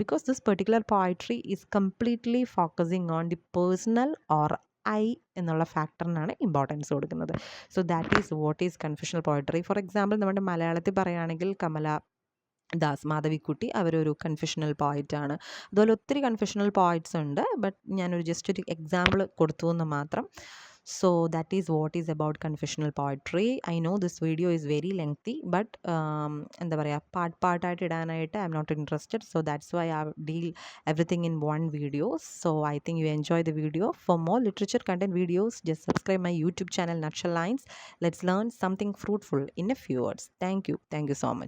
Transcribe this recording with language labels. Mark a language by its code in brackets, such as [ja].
[en] Because this particular poetry is completely focusing on the personal or എന്നുള്ള ഫാക്ടറിനാണ് importance കൊടുക്കുന്നത്. [ml] So that is what is confessional poetry. For example നമ്മുടെ മലയാളത്തിൽ പറയുകയാണെങ്കിൽ മാധവിക്കുട്ടി അവരൊരു confessional പോയറ്റാണ്. അതുപോലെ ഒത്തിരി കൺഫെഷണൽ പോയറ്റ്സ് ഉണ്ട്, ബട്ട് ഞാനൊരു ജസ്റ്റ് ഒരു എക്സാമ്പിൾ കൊടുത്തു എന്ന് മാത്രം. [en] So that is what is about confessional poetry. I know this video is very lengthy, but എന്താ പറയുക പാർട്ടായിട്ട് ഇടാനായിട്ട് I'm not interested. So that's why I deal everything in one video. So I think you enjoy the video. For more literature content videos, just subscribe my YouTube channel Nutshell Lines. Let's learn something fruitful in a few words. Thank you so much.